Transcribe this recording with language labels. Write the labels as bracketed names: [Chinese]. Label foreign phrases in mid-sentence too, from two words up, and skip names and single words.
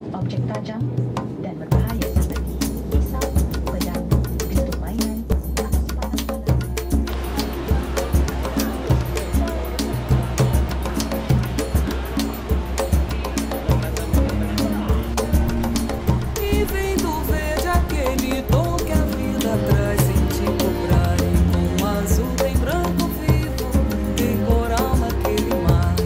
[Indonesian] objek tajam dan berbahaya seperti pisau, pedang, pistol mainan, atau sepanah-panah. [Portuguese] E vendo verde aquele tom que a vida traz sem te cobrar. E com azul tem branco vivo, tem coral naquele mar.